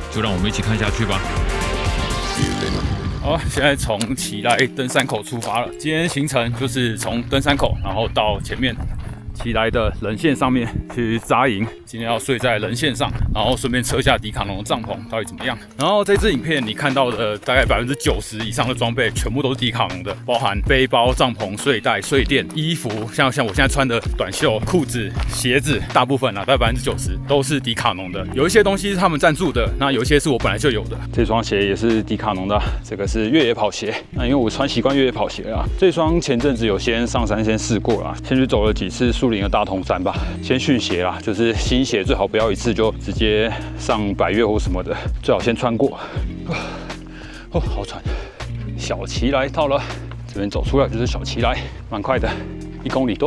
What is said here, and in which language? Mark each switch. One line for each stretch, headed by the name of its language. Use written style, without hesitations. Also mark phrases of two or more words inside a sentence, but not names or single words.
Chinese: 就讓我們一起看下去吧。好，現在從奇萊登山口出發了。今天行程就是從登山口，然後到前面奇萊的人線上面去紮營。今天要睡在人線上，然後順便測一下迪卡儂的帳篷到底怎麼樣。然後這支影片你看到的大概90%以上的裝備全部都是迪卡儂的，包含背包、帳篷、睡袋、睡墊、衣服，像我現在穿的短袖、褲子、鞋子，大部分大概90%都是迪卡儂的。有一些東西是他們贊助的，那有一些是我本來就有的。这雙鞋也是迪卡儂的，這個是越野跑鞋。那因為我穿習慣越野跑鞋啦，這雙前陣子有先上山先試過啦，先去走了幾次樹林的大同山吧，先訓鞋啦，就是新鞋最好不要一次就直接上百岳或什麼的，最好先穿過。哦，好喘。小奇萊到了，這邊走出來就是小奇萊，蠻快的，1公里多。